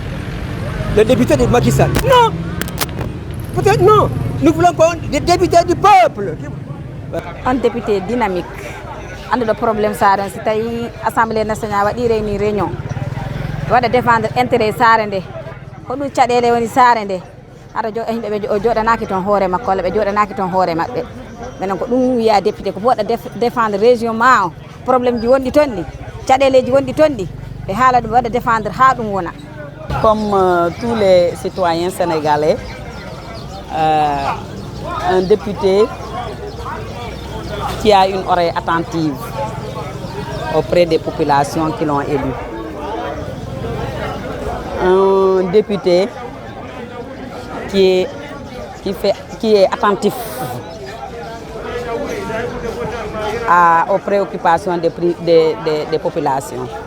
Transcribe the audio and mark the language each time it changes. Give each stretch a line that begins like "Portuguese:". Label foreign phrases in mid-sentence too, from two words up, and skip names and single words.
French: Le député de Macky Sall. Non. Peut-être non. Nous voulons des députés du peuple. Un député dynamique. Un des problèmes, c'est que l'Assemblée nationale a une réunion. Il doit défendre l'intérêt de
Fula: menen ko ɗum wiya député ko woɗa
French: défendre région
Fula: ma o probléme ji wonɗi toon ɗi caɗeleji wonɗi toon ɗi ɓe haala ɗum waɗa défendre ha ɗum wona.
French: Comme tous les citoyens sénégalais, un député qui a une oreille attentive auprès des populations qui l'ont élu. Un député qui est attentif aux préoccupations des populations.